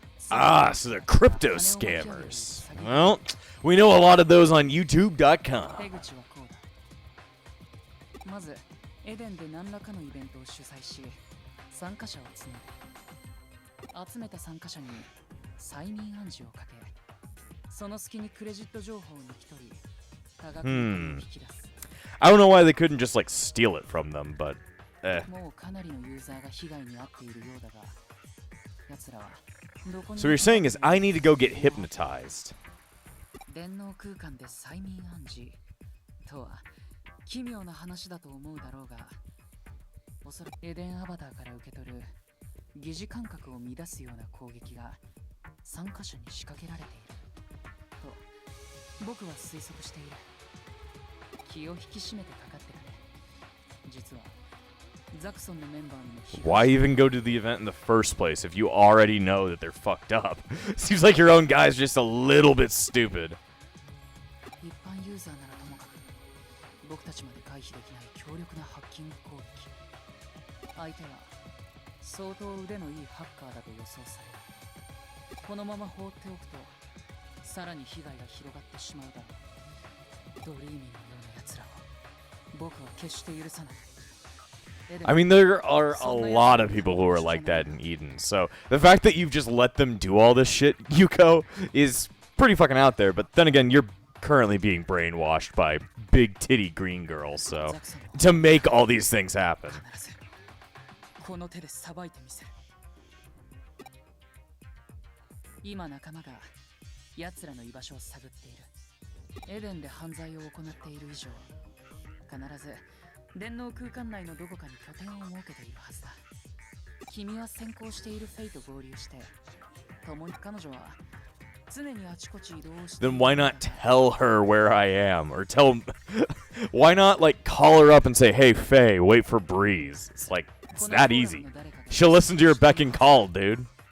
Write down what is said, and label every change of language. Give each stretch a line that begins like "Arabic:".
English: Ah, so they're crypto scammers. Well, we know a lot of those on YouTube.com.
Japanese: まずエデンで何らかのイベントを主催し参加者を募る。集めた参加者に催眠暗示をかけ、その隙にクレジット情報を抜き取り、多額の引き出す。
English: I don't know why they couldn't just like steal it from them, but
Japanese: もうかなりのユーザーが被害に遭っているようだが、奴らはどこに。
English: So what you're saying is I need to go get hypnotized.
Japanese: 電脳空間で催眠暗示とは奇妙な話だと思うだろうが、おそらくエデンアバターから受け取る疑似感覚を乱すような攻撃が参加者に仕掛けられていると僕は推測している。気を引き締めてかかってるね。実はザクソンのメンバーにも被害。
English: Why even go to the event in the first place if you already know that they're fucked up? Seems like your own guy's just a little bit stupid.
Japanese: 一般ユーザーならともかく僕たちまで回避できない強力なハッキング攻撃。相手は相当腕のいいハッカーだと予想される。このまま放っておくとさらに被害が広がってしまうだろう。ドリーミーのような奴らを僕は決して許さない。
English: I mean, there are a lot of people who are like that in Eden, so the fact that you've just let them do all this shit, Yuko, is pretty fucking out there. But then again, you're currently being brainwashed by big titty green girls, so to make all these things happen.
Japanese: この手でさばいてみせる。今仲間が奴らの居場所を探っている。エデンで犯罪を行っている以上、必ず電脳空間内のどこかに拠点を設けているはずだ。君は先行しているフェイと合流して、共に彼女は常にあちこち移動して。
English: Then why not tell her where I am, or why not like call her up and say, "Hey Faye, wait for Breeze." It's like it's that easy. She'll listen to your beck and call, dude.